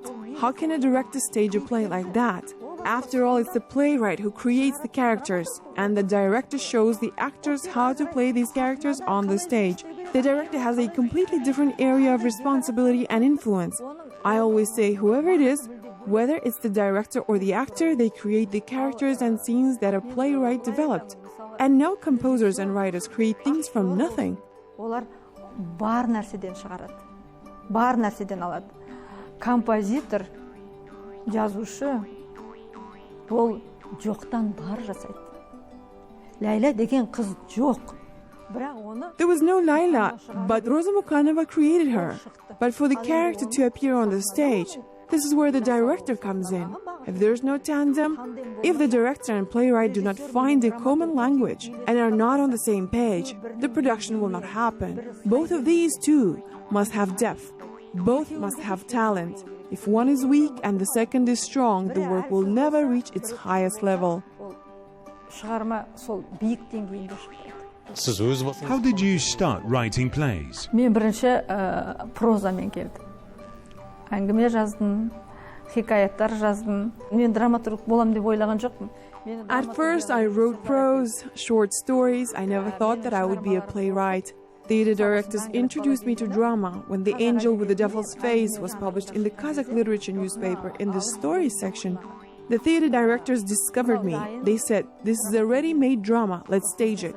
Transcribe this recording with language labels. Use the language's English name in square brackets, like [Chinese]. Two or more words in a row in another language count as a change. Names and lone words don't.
[English] How can a director stage a play like that? After all, it's the playwright who creates the characters, and the director shows the actors how to play these characters on the stage. The director has a completely different area of responsibility and influence. I always say, whoever it is, whether it's the director or the actor, they create the characters and scenes that a playwright developed. And no composers and writers create things from nothing. [Kazakh] Бар нәрседен шығарады. Бар нәрседен алады. Композитор, жазушы, ол жоқтан бар жасайды. Ләйла деген қыз жоқ. [English] There was no Laila, but Roza Mukanova created her. But for the character to appear on the stage, this is where the director comes in. If there's no tandem, if the director and playwright do not find a common language and are not on the same page, the production will not happen. Both of these two must have depth. Both must have talent. If one is weak and the second is strong, the work will never reach its highest level. How did you start writing plays? [Kazakh] Мен бірінші прозамен келдім. Әңгіме жаздым, хикаяттар жаздым. Мен драматург болам деп ойлаған жоқпын. [English] At first, I wrote prose, short stories. I never thought that I would be a playwright. Theater directors introduced me to drama when The Angel with the Devil's Face was published in the Kazakh literature newspaper in the story section. The theater directors discovered me. They said, this is a ready-made drama, let's stage it.